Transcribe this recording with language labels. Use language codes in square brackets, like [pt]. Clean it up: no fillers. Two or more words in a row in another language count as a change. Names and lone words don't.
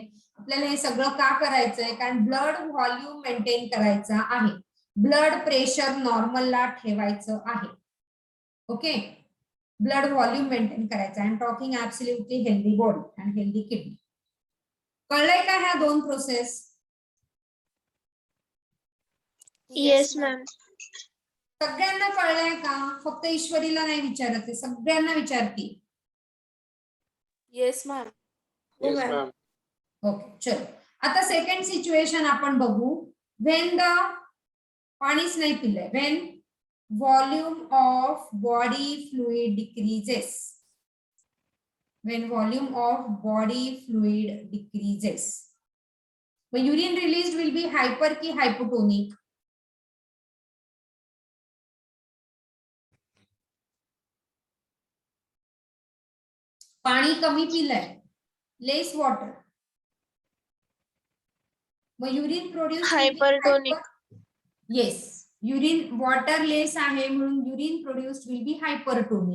[mr] आपल्याला हे सगळं का करायचंय? कारण [en] blood volume maintain [mr] करायचा आहे, [en] blood pressure [mr] नॉर्मलला ठेवायचं आहे. ओके, [en] blood volume maintain [mr] करायचं. [en] I am talking absolutely healthy body and healthy kidney. [mr] कळलंय का ह्या दोन प्रोसेस? [en] Yes, ma'am. [mr] सगळ्यांना कळलंय का? फक्त ईश्वरीला नाही विचारत आहे, सगळ्यांना विचारते. [en] yes ma'am. Yes, ma'am. [mr] ओके, चलो आता [en] second situation [mr] आपण बघू. [en] when the [mr] पाणीच नाही पिलंय, [en] when volume of body fluid decreases, when volume of body fluid decreases, the urine released will be hyper ki hypotonic? [mr] पाणी कमी पिलंय, [en] less water, [mr] मग [en] urine produce Hypertonic. yes, urine water less [mr] आहे म्हणून [en] urine produced will be hypertonic.